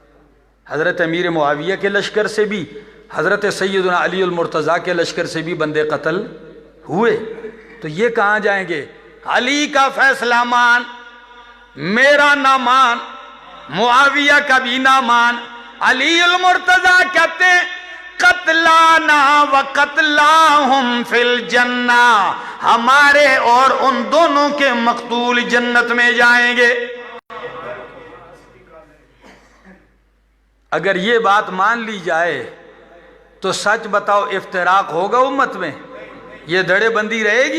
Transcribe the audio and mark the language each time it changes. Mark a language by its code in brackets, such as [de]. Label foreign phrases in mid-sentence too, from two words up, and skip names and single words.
[ur] حضرت امیر معاویہ کے لشکر سے بھی حضرت سیدنا علی المرتضیٰ کے لشکر سے بھی بندے قتل ہوئے، تو یہ کہاں جائیں گے؟ علی کا فیصلہ مان، میرا نہ مان، معاویہ کا بھی نہ مان۔ علی المرتضیٰ کہتے ہیں [ar] قتلانا و قتلاہم فی الجنہ، [ur] ہمارے اور ان دونوں کے مقتول جنت میں جائیں گے۔ اگر یہ بات مان لی جائے تو سچ بتاؤ افتراق ہوگا امت میں؟ یہ دھڑے بندی رہے گی؟